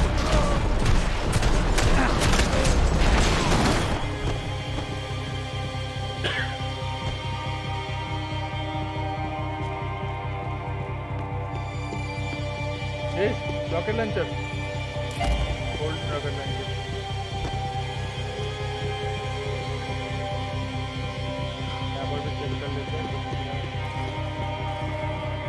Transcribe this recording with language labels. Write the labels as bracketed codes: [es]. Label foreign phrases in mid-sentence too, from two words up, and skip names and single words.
[en] Hey, rocket launcher. Old rocket launcher. [hi] यहाँ पर भी चेक कर लेते हैं। [es] ¡Cuidado!